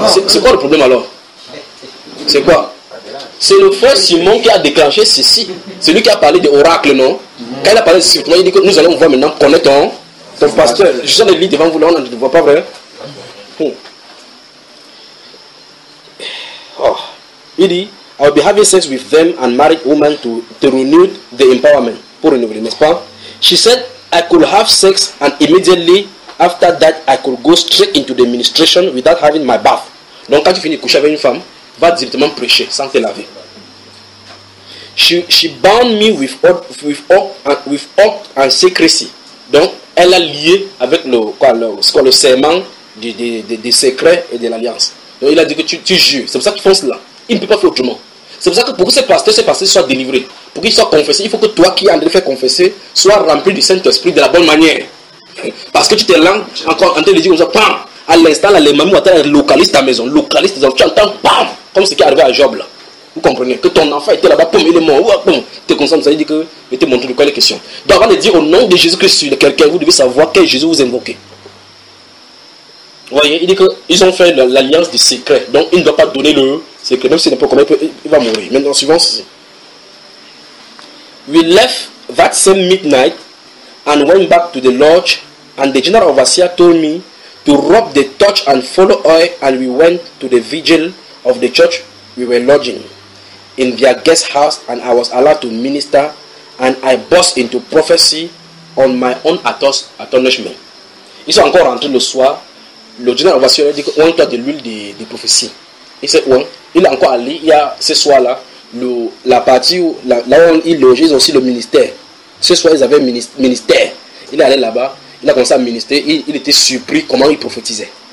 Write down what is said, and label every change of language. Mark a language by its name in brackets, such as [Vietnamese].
[French] C'est quoi le problème alors? C'est quoi? C'est le frère Simon qui a déclenché ceci. C'est lui qui a parlé des oracles, non? Quand il a parlé de ceci, il dit que nous allons voir maintenant connaître ton pasteur. Je suis en train de lire devant vous, là, on ne voit pas vrai. Oh. Il dit, [English] I will be having sex with them and married women to renew the empowerment. [French] Pour renouveler, n'est-ce pas? [English] She said, I could have sex and immediately after that, I could go straight into the ministration without having my bath. [French] Donc, quand tu finis de coucher avec une femme, va directement prêcher sans te laver. [English] She bound me with oath and secrecy. [French] Donc, elle a lié avec le serment du secret et de l'alliance. Donc, il a dit que tu jures. C'est pour ça qu'ils font cela. Il ne peut pas faire autrement. C'est pour ça que pour que ce pasteur soit délivré, pour qu'il soit confessé, il faut que toi qui es en train de faire confesser, sois rempli du Saint-Esprit de la bonne manière. Parce que tu te lances encore en train de dire comme ça, pam! À l'instant, là, les mamies localisent ta maison, localisent tes enfants. Tu entends, pam! Comme ce qui est arrivé à Job là. Vous comprenez? Que ton enfant était là-bas, pum, il est mort. Ouah, pum, t'es conscient, ça veut dire que je te montre de quoi les questions. Donc avant de dire au nom de Jésus-Christ sur quelqu'un, vous devez savoir quel Jésus vous invoquez. Vous voyez, il dit qu'ils ont fait l'alliance du secret. Donc il ne doit pas donner le secret. Même si n'importe comment il va mourir. Maintenant, suivant ceci. [English] We left that same midnight and went back to the lodge. And the general overseer told me to rub the torch and follow oil, and we went to the vigil of the church we were lodging in their guest house, and I was allowed to minister, and I burst into prophecy on my own astonishment. [French] Ils sont encore rentrés le soir. Le général Vassier a dit qu'on a de l'huile de prophétie. Il sait où. Il est encore allé. Il y a ce soir-là, la partie où, là où ils logent, ils ont aussi le ministère. Ce soir, ils avaient ministère. Il est allé là-bas. Il a commencé à ministrer. Il était surpris comment il prophétisait.